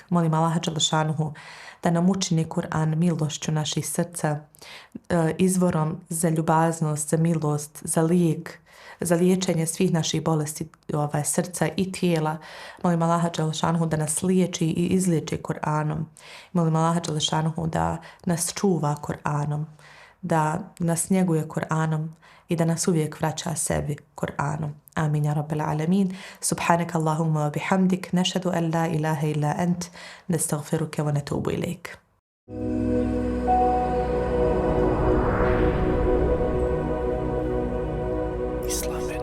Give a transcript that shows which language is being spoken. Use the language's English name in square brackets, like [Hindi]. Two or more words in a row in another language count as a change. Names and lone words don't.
[Bosnian] Molim Allaha dželešanuhu da nam učini Kur'an milošću naših srca, izvorom za ljubaznost, za milost, za lijek, za liječenje svih naših bolesti srca i tijela. Molim Allaha dželešanuhu da nas liječi i izliječi Kur'anom. Molim Allaha dželešanuhu da nas čuva Kur'anom, da nas njeguje Kur'anom i da nas uvijek vraća sebi Kur'anom. [Arabic] آمين يا رب العالمين. سبحانك اللهم وبحمدك، نشهد أن لا إله إلا أنت، نستغفرك ونتوب إليك. Islam.